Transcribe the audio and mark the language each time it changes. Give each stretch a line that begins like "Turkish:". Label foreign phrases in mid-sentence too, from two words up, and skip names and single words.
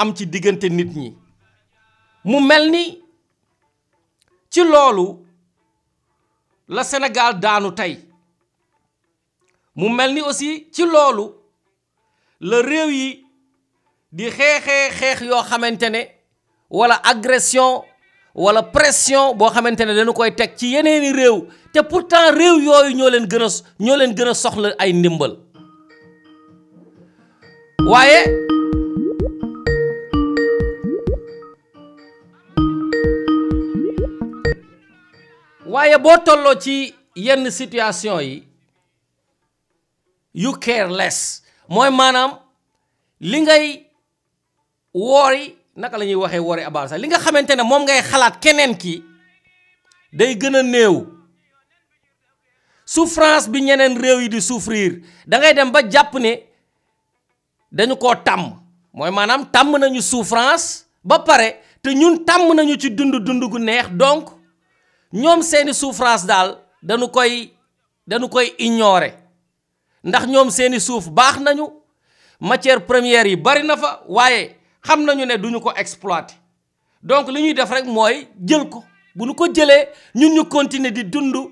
Wolof: am ci diggante nit ñi mu mel ni ci loolu la Sénégal daanu tey mu mel ni aussi ci loolu la réew yi di xeex yoo xamante ne wala agression wala pression boo xamante ne dañu koy teg ci yeneeni réew te pourtant réew yooyu ñoo leen gën a soxla ay ndimbal waaye boo tolloo ci yenn situation yi
English: you care less
Wolof: mooy maanaam li ngay woori naka la ñuy waxee woori about sax li nga xamante ne moom ngay xalaat keneen ki day gën a néew souffrance bi ñeneen réew yi di souffrir da ngay dem ba jàpp ne dañu koo tàmm mooy maanaam tàmm nañu souffrance ba pare te ñun tàmm nañu ci dund gu neex donc ñoom seeni souffrance daal dañu koy ignorer ndax ñoom seeni suuf baax nañu
French: matière première
Wolof: yi bari na fa waaye xam nañu ne duñu ko exploiter donc li ñuy def rek mooy jël ko bu ñu ko jëlee ñun ñu continuer di dund